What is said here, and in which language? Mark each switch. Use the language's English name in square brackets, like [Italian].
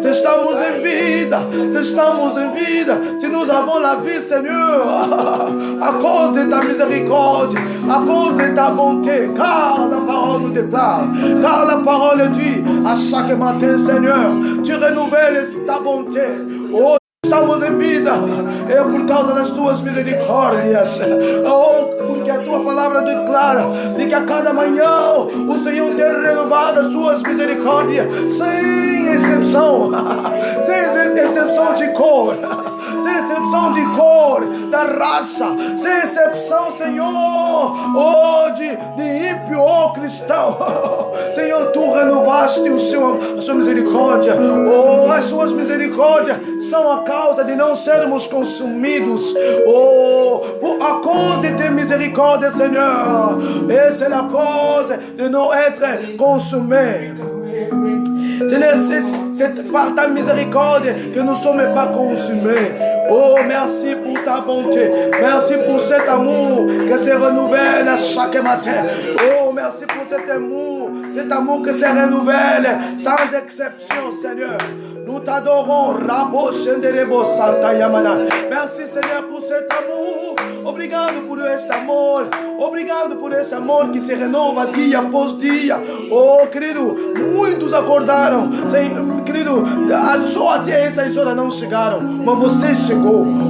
[Portuguese] Estamos em vida, [French] se nous avons la vie, Seigneur, à cause de ta miséricorde, à cause de ta bonté, car la parole nous déclare, car la parole dit à chaque matin, Seigneur, tu renouvelles ta bonté. [Portuguese] Oh, estamos em vida, é por causa das tuas misericórdias. Oh, porque a tua palavra declara de que a cada manhã o Senhor tem renovado as suas misericórdias, sem exceção, sem exceção de cor, sem exceção de cor, da raça, sem exceção, Senhor, oh, de ímpio ou cristão. Senhor, tu renovaste a sua misericórdia. Oh, as suas misericórdias são a causa de não sermos consumidos. [French] Oh, à cause de tes miséricordias, Seigneur, et c'est la cause de non être consumés. C'est par ta miséricorde que nous ne sommes pas consumés. Oh, merci pour ta bonté. Merci pour cet amour que se renouvelle à chaque matin. Oh, merci pour cet amour que se renouvelle sans exception, Seigneur. Nous t'adorons. Merci, Seigneur, pour cet amour. [Portuguese] Obrigado por este amor. Obrigado por esse amor que se renova dia após dia. Oh, querido, muitos acordaram. Querido, só até essas horas não chegaram, mas você chegou.